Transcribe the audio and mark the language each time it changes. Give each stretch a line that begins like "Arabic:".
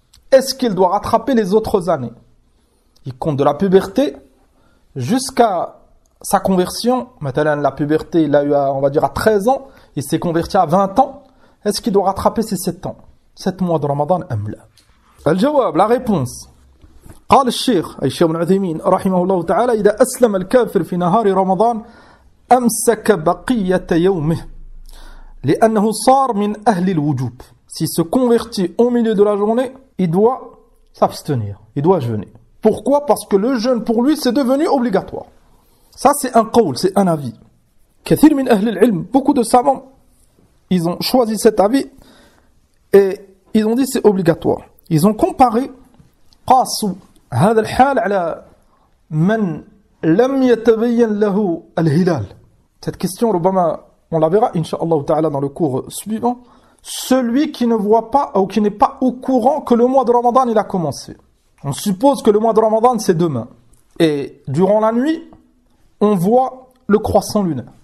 French: Est-ce qu'il doit rattraper les autres années? Il compte de la puberté jusqu'à sa conversion. Mathalan, la puberté, il a eu, on va dire, à 13 ans, il s'est converti à 20 ans. Est-ce qu'il doit rattraper ces 7 ans? 7 mois de Ramadan, amla. Al-jawab, la réponse.
Arabic: قال الشيخ أي الشيخ ابن عثيمين رحمه الله تعالى إذا أسلم الكافر في نهار رمضان أمسك بقية يومه لأنه صار من أهل الوجوب.
French: S'il se convertit au milieu de la journée, il doit s'abstenir, il doit jeûner. Pourquoi? Parce que le jeûne pour lui c'est devenu obligatoire. Ça c'est un qawl, c'est un avis.
Arabic: كثير من أهل العلم,
French: beaucoup de savants, ils ont choisi cet avis et ils ont dit c'est obligatoire. Ils ont comparé
Arabic: قاسوا هذا الحال على من لم يتبين له الهلال.
French: Cette question, ربما, on la verra, Inch'Allah ta'ala, dans le cours suivant. Celui qui ne voit pas, ou qui n'est pas au courant que le mois de Ramadan, il a commencé. On suppose que le mois de Ramadan, c'est demain. Et durant la nuit, on voit le croissant lunaire.